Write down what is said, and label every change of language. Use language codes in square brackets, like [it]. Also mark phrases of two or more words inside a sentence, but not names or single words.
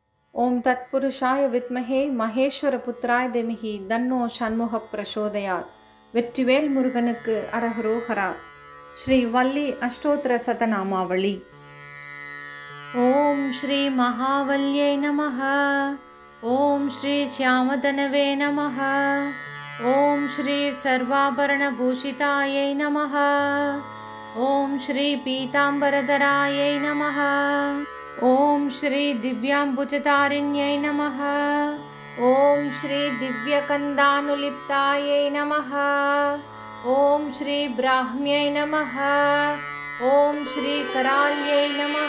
[sa] ओम तत्पुरुषाय विद्महे महेश्वरपुत्राय धीमहि तन्नो षण्मुखः प्रचोदयात् [ta] வெற்றிவேல் முருகனுக்கு அரஹரோஹரா. ஸ்ரீ வள்ளி அஷ்டோத்திர சதநாமாவளி. [sa] ओं श्री महावल्यै नमः. ओं श्री श्यामधनवे नमः. ओं श्री सर्वाभरणभूषितायै नमः. ओं श्री पीताम्बरधरायै नमः. ओम श्री दिव्यांबुजतारिण्यै नमः. ओम श्री दिव्यकन्दानुलिप्तायै नमः. ओम श्री ब्राह्म्यै नमः. ओम श्री कराल्यै नमः.